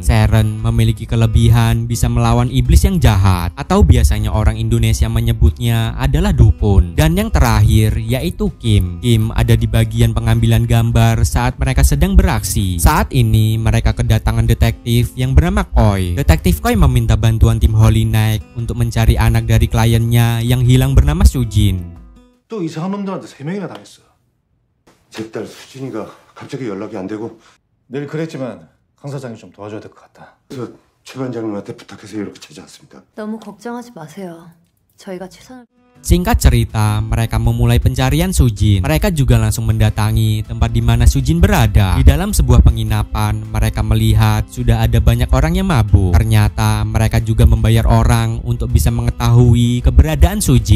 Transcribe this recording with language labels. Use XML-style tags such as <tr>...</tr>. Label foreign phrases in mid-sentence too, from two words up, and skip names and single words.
<id>Sharon memiliki kelebihan bisa melawan iblis yang jahat, atau biasanya orang Indonesia menyebutnya adalah dukun. Dan yang terakhir yaitu Kim. Kim ada di bagian pengambilan gambar saat mereka sedang beraksi. Saat ini mereka kedatangan detektif yang bernama Koi. Detektif Koi meminta bantuan tim Holy Knight untuk mencari anak dari kliennya yang hilang bernama Sujin.</id> <ko>또 이상한 놈들한테 3명이나 당했어. 제 딸 수진이가 갑자기 연락이 안 되고 늘 그랬지만 강 사장이 좀 도와줘야 될 것 같다. 그래서 최 반장님한테 부탁해서 이렇게 찾아왔습니다. 너무 걱정하지 마세요. 저희가 최선을...</ko> <id>Singkat cerita, mereka memulai pencarian Sujin. Mereka juga langsung mendatangi tempat di mana Sujin berada. Di dalam sebuah penginapan, mereka melihat sudah ada banyak orang yang mabuk. Ternyata mereka juga membayar orang untuk bisa mengetahui keberadaan Sujin.</id>